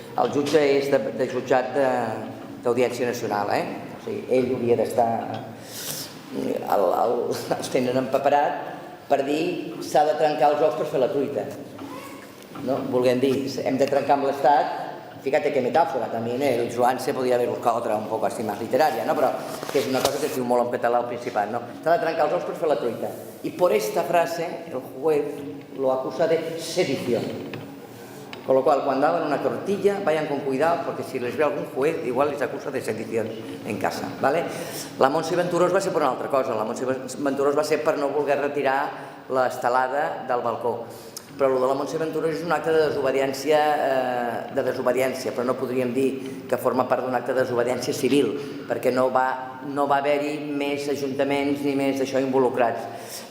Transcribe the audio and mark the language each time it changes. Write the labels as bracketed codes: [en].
[ca] El jutge és de jutjat d'Audiència Nacional, o sigui, ell hauria d'estar... Els tenen empaperat per dir s'ha de trencar els ous per fer la truita. Volguem dir, hem de trencar amb l'Estat. [es] Fíjate qué metáfora, también el Joan se podía haber buscado otra un poco así más literaria, ¿no? Pero que es una cosa que es un [ca] molt en català al Principat, [es] ¿no? [ca] S'ha de trencar els ous per fer la truita. [es] Y por esta frase el juez lo acusa de sedición. Con lo cual, cuando hagan una tortilla, vayan con cuidado, porque si les ve algún juez, igual les acusa de sedición en casa, ¿vale? [ca] La Montse Venturós va ser per una altra cosa. La Montse Venturós va ser per no voler retirar l'estelada del balcó. Però el de la Montse Ventura és un acte de desobediència, però no podríem dir que forma part d'un acte de desobediència civil, perquè no va haver-hi més ajuntaments ni més d'això involucrats.